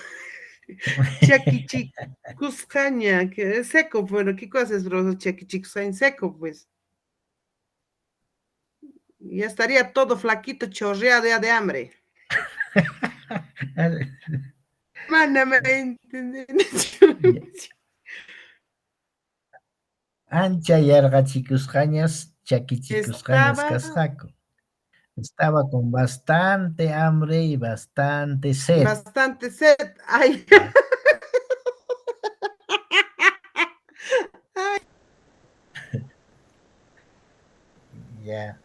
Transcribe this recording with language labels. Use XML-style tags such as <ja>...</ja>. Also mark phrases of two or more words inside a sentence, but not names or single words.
<es>Chaquichicuscaña, que es seco, bueno, ¿qué cosa es, bro? Chaquichicuscaña seco, pues. Ya estaría todo flaquito, chorreado ya de hambre. Mándame a entender.</es> <qu>Ancha yarqachikusqañas, chakichikusqañas</qu> <es>Estaba</es> <qu>kasqaku.</qu> <es>Estaba con bastante hambre y bastante sed. bastante sed. Ay. Ya.</es>